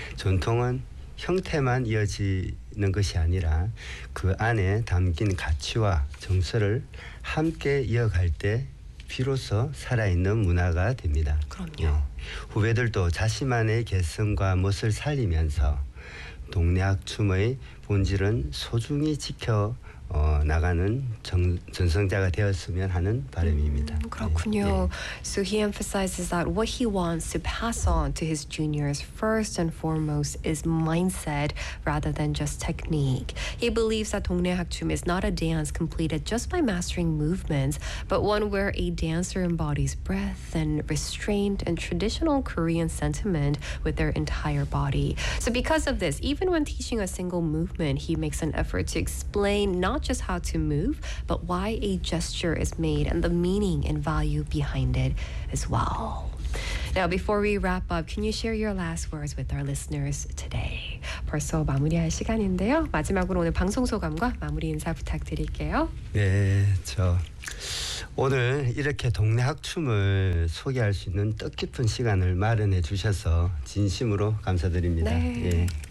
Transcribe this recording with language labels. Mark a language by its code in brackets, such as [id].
[ko] 전통은 형태만 이어지는 것이 아니라 그 안에 담긴 가치와 정서를 함께 이어갈 때 비로소 살아있는 문화가 됩니다. 그럼요. 네. 후배들도 자신만의 개성과 멋을 살리면서 동네 학춤의 본질은 소중히 지켜 나가는 전성자가 되었으면 하는 바람입니다. 그렇군요. 네. [en] So he emphasizes that what he wants to pass on to his juniors first and foremost is mindset rather than just technique. He believes that 동네 학춤 is not a dance completed just by mastering movements, but one where a dancer embodies breath and restraint and traditional Korean sentiment with their entire body. So because of this, even when teaching a single movement, he makes an effort to explain not just how to move, but why a gesture is made and the meaning and value behind it as well. Now, before we wrap up, can you share your last words with our listeners today? [ko] 벌써 마무리할 시간인데요. 마지막으로 오늘 방송 소감과 마무리 인사 부탁드릴게요. 네, 저 오늘 이렇게 동네 학춤을 소개할 수 있는 뜻깊은 시간을 마련해 주셔서 진심으로 감사드립니다. 네. 예.